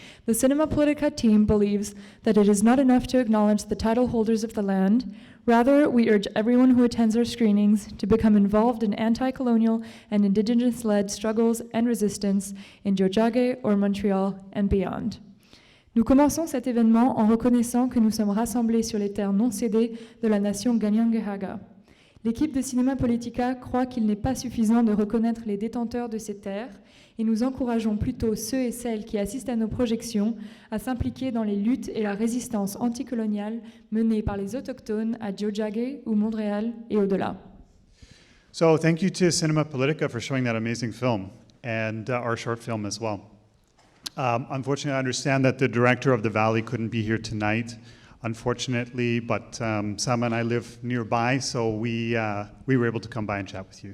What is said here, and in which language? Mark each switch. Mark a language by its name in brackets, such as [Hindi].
[English] The Cinema Politica team believes that it is not enough to acknowledge the title holders of the land. Rather, we urge everyone who attends our screenings to become involved in anti-colonial and indigenous-led struggles and resistance in Tiohtià:ke or Montreal and beyond. [French] Nous commençons cet événement en reconnaissant que nous sommes rassemblés sur les terres non cédées de la nation Ganyangahaga. L'équipe de Cinéma Politica croit qu'il n'est pas suffisant de reconnaître les détenteurs de ces terres et nous encourageons plutôt ceux et celles qui assistent à nos projections à s'impliquer dans les luttes et la résistance anticoloniale menées par les autochtones à Tiohtià:ke ou Montréal et au-delà. [English] So thank you to Cinema Politica for showing that amazing film and our short film as well. Unfortunately, I understand that the director of The Valley couldn't be here tonight. Unfortunately, but Samaa and I live nearby, so we were able to come by and chat with you.